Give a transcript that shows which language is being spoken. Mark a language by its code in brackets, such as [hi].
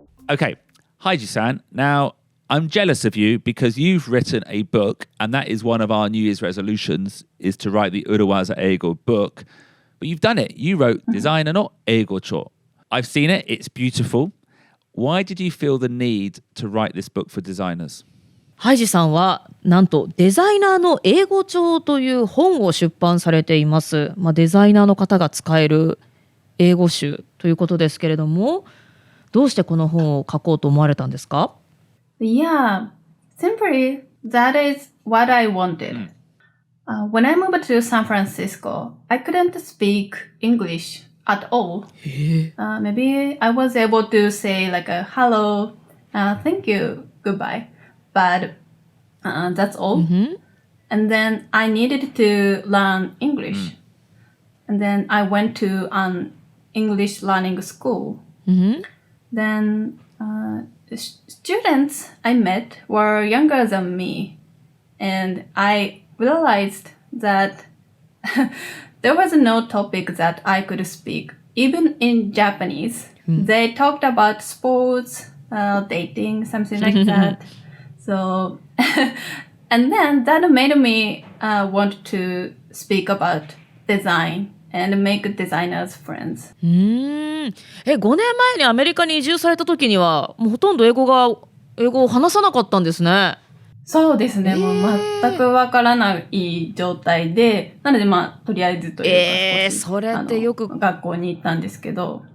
[en] Okay, Haiji-san, now I'm jealous of you because you've written a book and that is one of our New Year's resolutions is to write the 裏技英語 book. But you've done it. You wrote デザイナーの英語帳. I've seen it. It's beautiful. Why did you feel the need to write this book for designers? ハイジさんはなんとデザイナーの英語帳という本を出版されています。デザイナーの方が使える英語集ということですけれども、どうしてこの本を書こうと思われたんですか？ Yeah, simply that is what I wanted. When I moved to San Francisco, I couldn't speak English at all. Maybe I was able to say like a hello, thank you, goodbye.But that's all. And then I needed to learn English. And then I went to an English learning school. Then the students I met were younger than me. And I realized that there was no topic that I could speak. Even in Japanese, they talked about sports, dating, something like that.So, and then that made me want to speak about design and make designers friends. [ja] 5年前にアメリカに移住された時にはもうほとんど英語を話さなかったんですね。そうですね。もう全くわからない状態で、なのでとりあえずというか少し、それってよく学校に行ったんですけど。